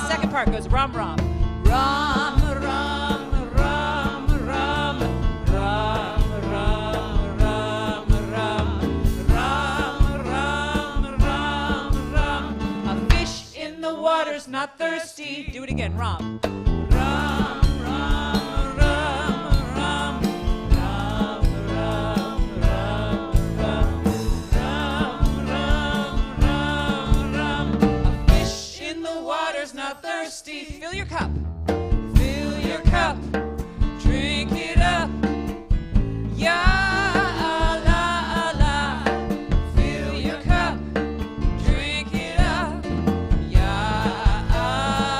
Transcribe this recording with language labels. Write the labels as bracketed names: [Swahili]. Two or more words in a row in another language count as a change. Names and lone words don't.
[English] Second part goes rum, rum. Rum, rum, rum, rum. Not thirsty. Do it again. Rum. Rum, rum, rum, rum. Rum, rum, rum, rum. Rum, rum, rum, rum. A fish in the water's not thirsty. Fill your cup. Fill your cup. Drink it up. [Arabic] Ya Allah, Allah. [English] Fill your cup. Drink it up. Ya